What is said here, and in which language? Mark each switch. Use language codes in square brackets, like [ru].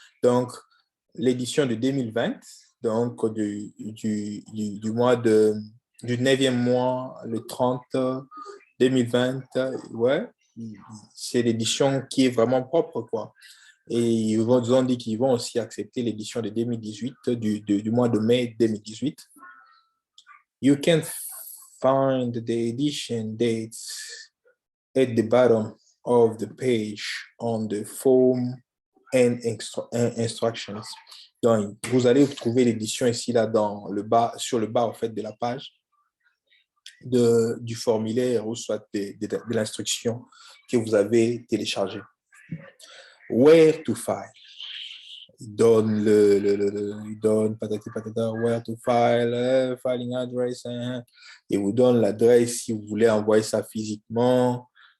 [fr] Donc, l'édition de 2020, donc du mois du 9e mois, le 30 2020, ouais, c'est l'édition qui est vraiment propre, quoi. Et ils ont dit qu'ils vont aussi accepter l'édition de 2018, du mois de mai 2018. [en] You can find the edition dates at the bottom of the page on the form and instructions. [fr] Donc, vous allez trouver l'édition ici, là, dans le bas, sur le bas, en fait, de la page du formulaire ou soit de l'instruction que vous avez téléchargée. Where to file. Il donne il donne patati patata, [en] where to file, filing address, [fr] il vous donne l'adresse si vous voulez envoyer ça physiquement.